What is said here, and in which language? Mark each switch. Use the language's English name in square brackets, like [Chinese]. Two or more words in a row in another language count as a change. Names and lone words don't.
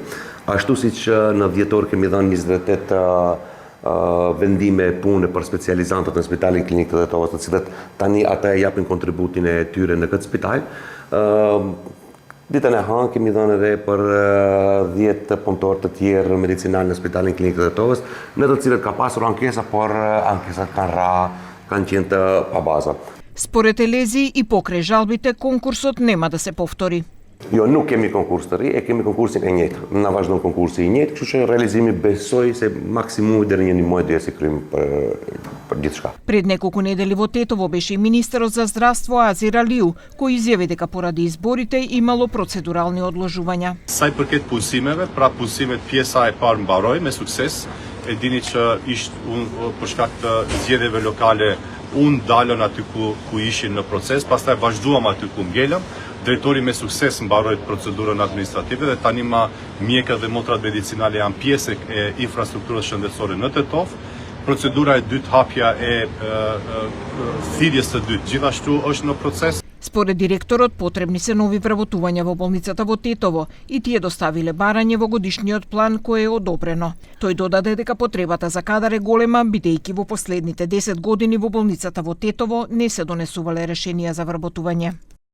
[Albanian] Ashtu siç në dhjetor kemi dhënë 28 vendime pune për specializantët në Spitalin Klinik të Tetovës, të cilët tani ata e japin kontributin e tyre në këtë spital. Ditën e hënë kemi dhënë edhe për 10 punëtorë të tjerë medicinal në Spitalin Klinik të Tetovës, në të cilët ka pasur ankesa, por ankesat kanë qenë të pabaza. [Macedonian] Според Елези и покрај жалбите, конкурсот нема да се повтори. [Albanian] Jo, nuk kemi konkurs të ri, e kemi konkursin e njëjtë. Na vazhdon konkursi i njëjtë, kështu që realizimi besoj se maksimumi deri një muaj do jesi krym për gjithçka. [Macedonian] Пред неколку недели во Тетово беше и министерот за здравство Азир Алиу, кој изјави дека поради изборите имало процедурални одложувања. [Albanian] Sa i përket punësimeve, pra punësimet pjesa e parë mbaroi me sukses. E dini që për shkak të zgjedhjeve lokale unë dalën aty ku ishin në proces, pastaj vazhduam aty ku ngelëm. Drejtori me sukses mbaroi procedurën administrative dhe tani mjekët dhe motrat medicinale janë pjesë e infrastrukturës shëndetësore në Tetov. Procedura e dytë, hapja e thirrjes së dytë, gjithashtu është në proces. [Macedonian] Според директорот, потребни се нови вработувања во болницата во Тетово и тие доставиле барање во годишниот план кој е одобрено. Тој додаде дека потребата за кадар е голема, бидејќи во последните 10 години во болницата во Тетово не се донесувале решенија за вработување.